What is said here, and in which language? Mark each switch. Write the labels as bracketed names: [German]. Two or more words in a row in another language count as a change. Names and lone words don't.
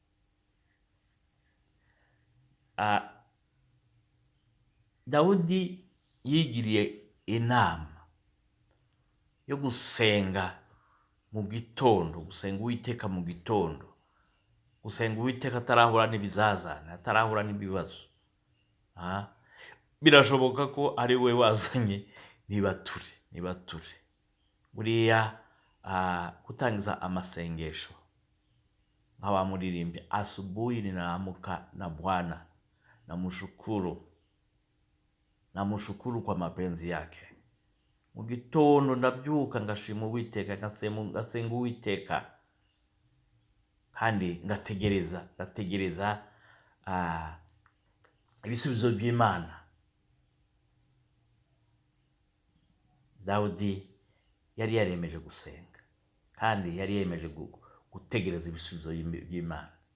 [Kinyarwanda] Dawudi yigiriye inama yo gusenga mu gitondo, gusenga Uwiteka mu gitondo, gusenga Uwiteka atarahura n'ibizazane, atarahura n'ibibazo. Birashoboka ko ari we wazanye nibature. Buriya gutangiza amasengesho nk'abamuririmbye, [Swahili] asubuhi ninaamka na Bwana namshukuru kwa mapenzi yake. [Kinyarwanda] Mu gitondo ndabyuka ngashima Uwiteka, ngasenga Uwiteka, kandi ngategereza ibisubizo by'Imana. Dawudi yari yaremeje gusenga, kandi yari yemeje gutegereza ibisubizo by'Imana.